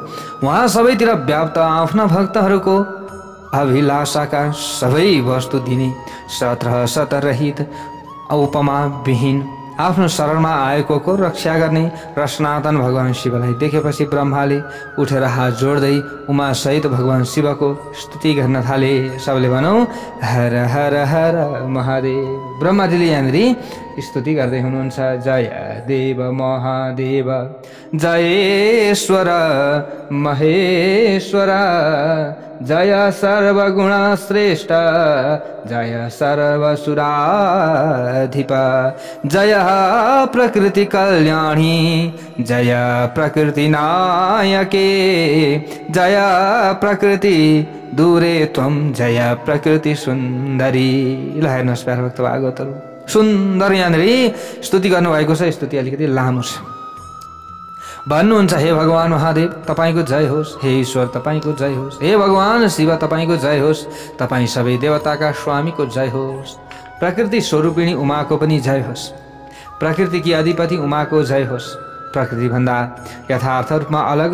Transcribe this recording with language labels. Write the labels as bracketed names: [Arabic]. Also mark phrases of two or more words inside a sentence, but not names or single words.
[Nepali] उहाँ सबैतिर व्याप्त आफ्ना भक्तहरूको अभिलाषाका सबै वस्तु दिने सतरहित उपमा विहीन आफ्नो शरणमा आएको को रक्षा गर्ने र सनातन भगवान शिवलाई देखेपछि ब्रह्माले उठेर हात जोड्दै उमा सहित भगवान शिवको स्तुति गर्न थाले। सबले भनौँ हर हर हर महादेव। ब्रह्माजीले यहाँनिर स्तुति गर्दै हुनुहुन्छ, [Sanskrit] जय देव महादेव, जयेश्वर महेश्वर, जय सर्वगुण श्रेष्ठ, जय सर्वसुराधिप, जय प्रकृति कल्याणी, जय प्रकृति नायके, जय प्रकृति दूरे त्वं, जय प्रकृति सुन्दरी। [Nepali] ल हेर्नुहोस् प्यारा भक्त भागवतहरू, सुन्दर यहाँनिर स्तुति गर्नुभएको छ। स्तुति अलिकति लामो छ। भन्नुहुन्छ, हे भगवान महादेव तपाईको जय होस्, हे ईश्वर तपाईको जय होस्, हे भगवान शिव तपाईको जय होस्, तपाईँ सबै देवताका स्वामीको जय होस्, प्रकृति स्वरूपिणी उमाको पनि जय होस्, प्रकृतिकी अधिपति उमाको जय होस्, प्रकृति भन्दा यथार्थ रूपमा अलग